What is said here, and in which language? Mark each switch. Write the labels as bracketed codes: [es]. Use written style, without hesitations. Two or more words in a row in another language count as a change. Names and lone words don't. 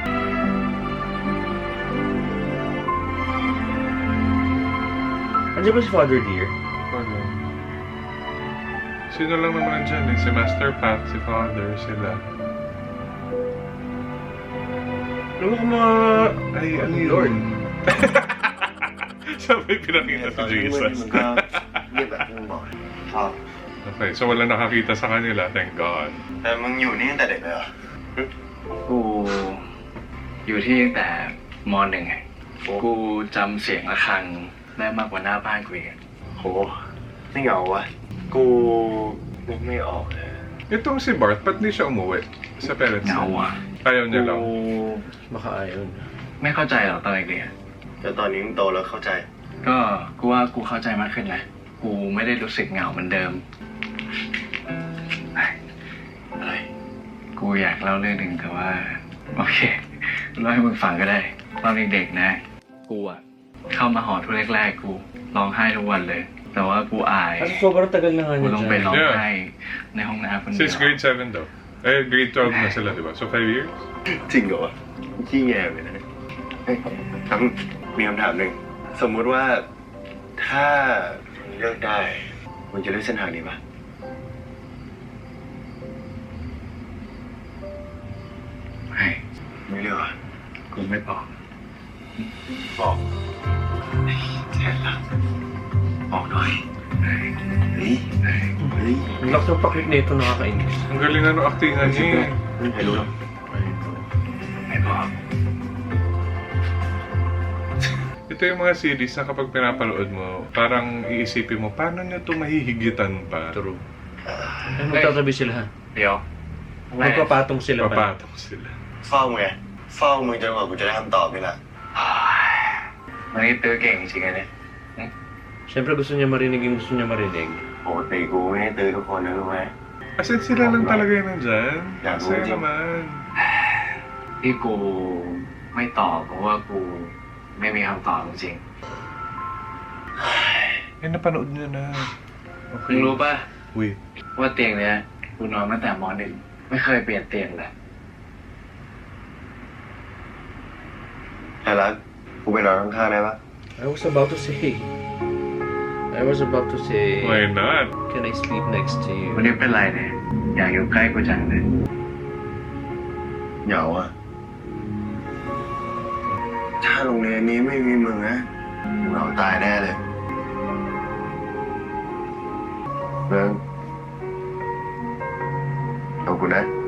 [tl] Andiyan ba si Father Dear? Ano? Sino lang naman dyan eh? Si Master Pat, si Father, sila. Ano ka mga... Ay, ano yun? Lord? Sabi pinakita si Jesus. [th] เรียบแบบที่มึงบอกครับ [tl] Okay, so wala nakakita sa kanila, [en] thank God. [th] แต่มึงอยู่นี่ตั้งแต่เด็กเลยเหรอ กูอยู่ที่ตั้งแต่ม .1 ไงกูจำเสียงระฆังได้มากกว่าหน้าบ้านกูอีกอะ โหไม่เหงาวะกูนึกไม่ออกเลย [tl] Itong si Bart, ba't di siya umuwi sa parents [th] เหงา [tl] niya? [th] อ่ะ [tl] Ayaw niya lang. Baka ayaw na. [th] ไม่เข้าใจหรอกตอนเด็กๆอะ แต่ตอนนี้มึงโตแล้วเข้าใจ ก็กูว่ากูเข้าใจมากขึ้นนะกูไม่ได้รู้สึกเหงาเหมือนเดิมอะไรกูอยากเล่าเรื่องหนึ่งแต่ว่าโอเคเล่าให้มึงฟังก็ได้ตอนเด็กๆนะกูอะเข้ามาหอทุกแรกๆกูร้องไห้ทุกวันเลย แต่ว่ากูอาย [tl] Kasi sobrang tagal na nga [th] กู [tl] niya [th] ต้องไป [tl] dyan. [th] ร้องไห้ในห้องน้ำคนเดียว [en] Since grade 7 [tl] daw. Eh, [en] grade 12 [tl] na sila, di ba? [en] So 5 years? [th] จริงเหรอวะขี้แย่เลยนะเฮ้ยทั้งมีคำถามหนึ่งสมมุติว่าถ้ามึงเลือกได้มึงจะเลือกเส้นทางนี้ปะ ไม่ ไม่เลือกอ่ะ กูไม่บอก บอกแทนละบอกหน่อยเฮ้ยเฮ้ย [tl] Ang lakas ng paklik na ito, nakakainis. Ang galing ano actingan niya eh. [th] ไม่มีใครรู้หรอก ไม่บอก [tl] Ito yung mga series na kapag pinapanood mo, parang iisipin mo, paano niya ito mahihigitan pa? True. Ay, magtatabi sila ha. [th] เดี๋ยว [tl] Magpapatong sila pa. Papatong sila. [th] เฝ้าไงเฝ้ามึงจนกว่ากูจะได้คำตอบนี่แหละ วันนี้ตื้อเก่งจริงๆนะเนี่ย [tl] Siyempre gusto niya marinig yung gusto niya marinig. [th] ปกติกูไม่ให้ตื้อทุกคนนะรู้ไหม [en] As in, [tl] sila lang talaga yun nandyan. [en] Yeah, [tl] Masaya Gucci. naman. [th] ที่กูไม่ตอบเพราะว่ากูไม่มีคำตอบจริง [tl] Eh, napanood niya na. [th] ๆมึงรู้ป่ะ [en] Wait. [th] ว่าเตียงเนี้ยกูนอนตั้งแต่ม .1 ไม่เคยเปลี่ยนเตียงเลย ไอ้รักกูไปนอนข้างๆได้ปะ [en] I was about to say, Why not? can I sleep next to [th] วัน [en] you? [th] นี้เป็นไรเนี่ยอยากอยู่ใกล้กูจังเลย เหงาอ่ะถ้าโรงเรียนนี้ไม่มีมึงนะกูเหงาตายแน่เลยเรื่องขอบคุณนะ